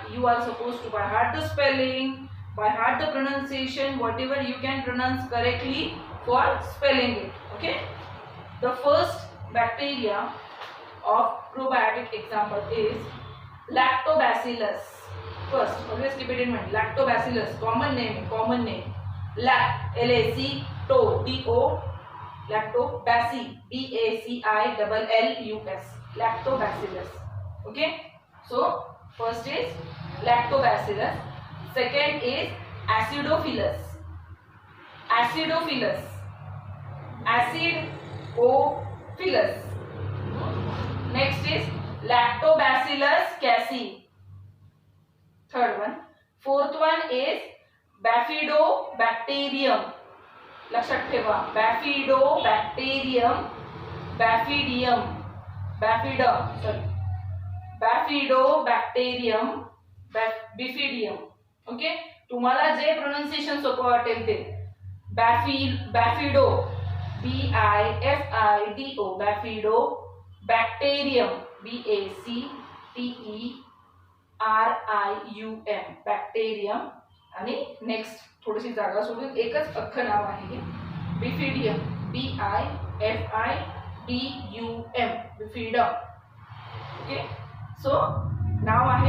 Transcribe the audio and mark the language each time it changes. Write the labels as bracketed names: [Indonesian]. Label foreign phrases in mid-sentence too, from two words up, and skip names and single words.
[English] You are supposed to by heart the spelling, by heart the pronunciation, whatever you can pronounce correctly for spelling it. Okay. The first bacteria of probiotic example is Lactobacillus. First, always keep it in mind. Lactobacillus, common name. L-A-C-T-O, T-O, Lactobacillus, B-A-C-I-L-L-U-S, Lactobacillus. Okay. So, first is Lactobacillus. Second is Acidophilus. Acidophilus. Next is Lactobacillus casei. Third one. Fourth one is Bifidobacterium. [Marathi] लक्षात ठेवा. Bifidobacterium, Bifidium. ओके. तुम्हाला जे प्रोनाउन्सिएशन सोपं वाटेल ते. [English] Bifido, B-I-F-I-D-O, Bifidobacterium, B-A-C-T-E-R-I-U-M, बॅक्टेरियम. [Marathi] आणि नेक्स्ट थोडीशी जागा सोडून एकच अख्खं नाव आहे. बिफिडियम, [English] B-I-F-I-D-U-M, बिफिडम. Okay. So [Marathi] नाव आहे.